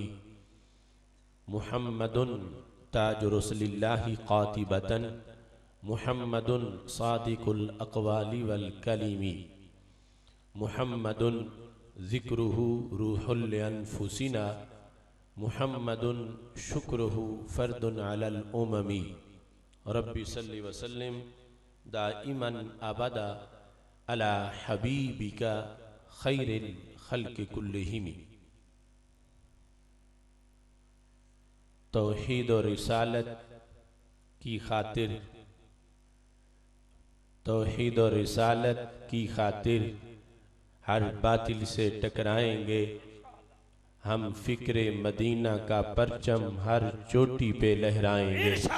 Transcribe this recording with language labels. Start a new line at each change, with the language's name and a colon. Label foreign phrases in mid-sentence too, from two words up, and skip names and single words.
Arabic: محمد تاج رسل الله قاطبة، محمد صادق الأقوال والكلم. محمد ذكره روح أنفسنا، محمد شكره فرض على الأمم. رب صل وسلم دائما أبدا على حبيبك خير الخلق كلهم.
Urdu: توحید اور رسالت کی خاطر، توحید اور رسالت کی خاطر ہر باطل سے ٹکرائیں گے ہم، فکرِ مدینہ کا پرچم ہر چوٹی پہ لہرائیں گے.